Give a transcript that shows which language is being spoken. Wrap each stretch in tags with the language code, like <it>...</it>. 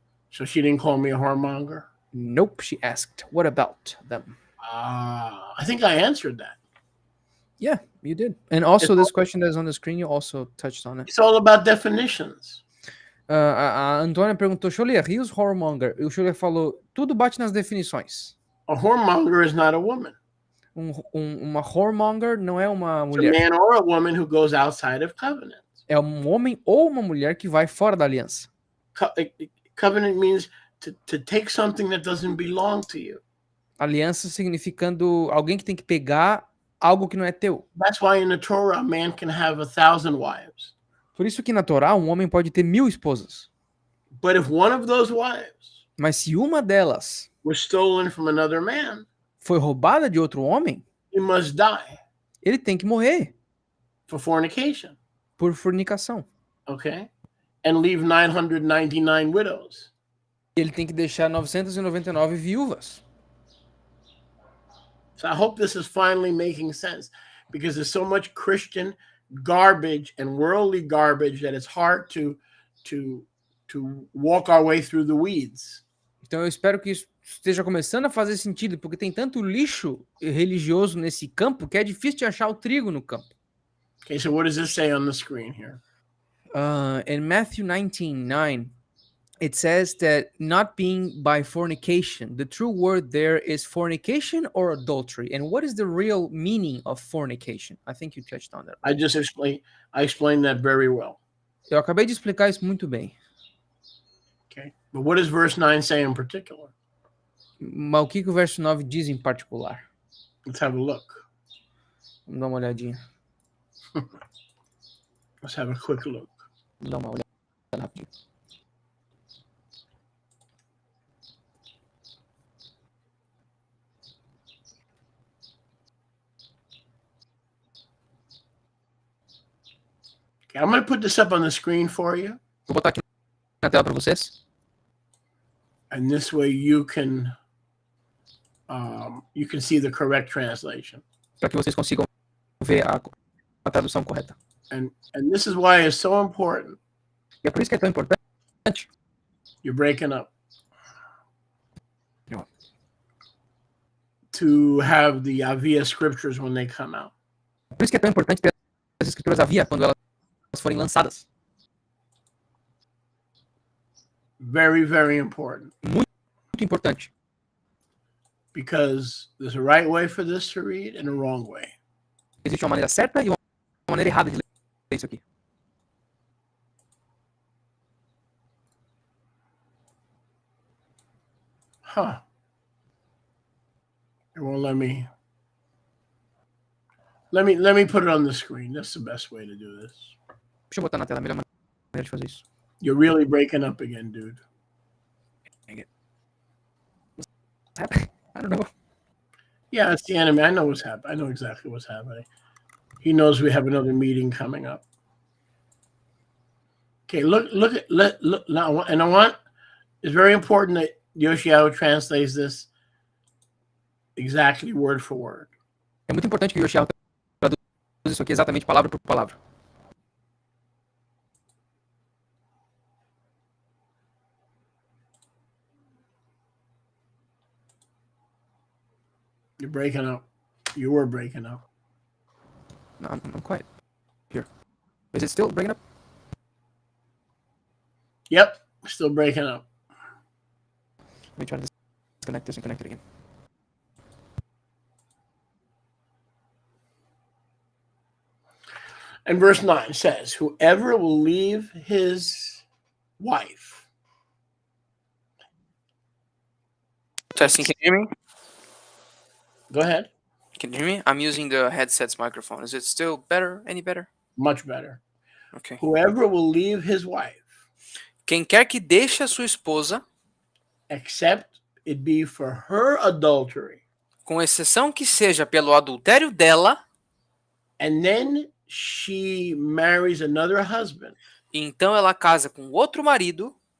<en>So she didn't call me a whoremonger? Nope, she asked, what about them? I think I answered that. Yeah, you did. And also this question that's on the screen, you also touched on it. It's all about definitions.</en> <pt>A Antônia perguntou, Sholiach, e os whoremonger? E o Sholiach falou, tudo bate nas definições.</pt> <en>A whoremonger is not a woman.</en> <pt>Uma whoremonger não é uma</pt> <en>It's</en> <pt>mulher.</pt> <en>a man or a woman who goes outside of covenant.</en> <pt>É um homem ou uma mulher que vai fora da aliança.</pt> <en>Covenant means to take something that doesn't belong to you.</en> <pt>Aliança significando alguém que tem que pegar algo que não é teu.</pt> <en>That's why in the Torah, a man can have 1,000 wives.</en> <pt>Por isso que na Torá um homem pode ter 1000 esposas.</pt> <en>But if one of those wives</en> <pt>Mas se uma delas</pt> <en>was stolen from another man,</en> <pt>foi roubada de outro homem,</pt> <en>he must die</en> <pt>ele tem que morrer</pt> <en>for fornication.</en> <pt>por fornicação.</pt> <en>Okay? And leave 999 widows.</en> <pt>Ele tem que deixar 999 viúvas.</pt> <en>So I hope this is finally making sense, because there's so much Christian garbage and worldly garbage that it's hard to walk our way through the weeds.</en> <pt>Então eu espero que isso esteja começando a fazer sentido, porque tem tanto lixo religioso nesse campo que é difícil de achar o trigo no campo.</pt> <en>Okay, so what does this say on the screen here? In Matthew 19:9, it says that not being by fornication. The true word there is fornication or adultery. And what is the real meaning of fornication? I think you touched on that. I explained that very well.</en> <pt>Eu acabei de explicar isso muito bem.</pt> <en>Okay, but what does verse 9 say in particular?</en> <pt>Mas o que o verso 9 diz em particular?</pt> <en>Let's have a look.</en> <pt>Vamos dar uma olhadinha.</pt> <en>Let's have a quick look.</en> <pt>Vamos dar uma olhada rapidinho.</pt> <en>Okay, I'm going to put this up on the screen for you.</en> <pt>Vou botar aqui na tela para vocês.</pt> <en>And this way you can see the correct translation.</en> <pt>Para que vocês consigam ver a tradução correta.</pt> <en>And this is why it's so important.</en> <pt>E é por isso que é tão importante.</pt> <en>You're breaking up. To have the Avia scriptures when they come out.</en> <pt>Por isso que é tão importante ter as escrituras Avia quando elas forem lançadas.</pt> <en>Very, very important.</en> <pt>Muito importante.</pt> <en>Because there's a right way for this to read and a wrong way.</en> <pt>Existe uma maneira certa e uma maneira errada de ler isso aqui.</pt> <en>Huh. It won't let me. Let me put it on the screen. That's the best way to do this.</en> <pt>Deixa eu botar na tela, a melhor maneira de fazer isso.</pt> <en>You're really breaking up again, dude. I don't know. Yeah, it's the enemy. I know what's happening. I know exactly what's happening. He knows we have another meeting coming up. Okay, look now, and I want, it's very important that Yoshiao translates this exactly word for word.</en> <pt>É muito importante que o Yoshiao traduza isso aqui exatamente palavra por palavra.</pt> <en>You're breaking up. You were breaking up. No, I'm quiet. Here. Is it still breaking up? Yep, still breaking up. Let me try to disconnect this and connect it again. And verse 9 says, whoever will leave his wife. Testing, can you hear me? Go ahead. Can you hear me? I'm using the headset's microphone. Is it still better? Any better? Much better. Okay. Whoever will leave his wife.</en> <pt>Quem quer que deixe a sua esposa,</pt> <en>except it be for her adultery.</en> <pt>Com exceção que seja pelo adultério dela.</pt> <en>And then she marries another husband.</en> <pt>Então ela casa com outro marido.</pt>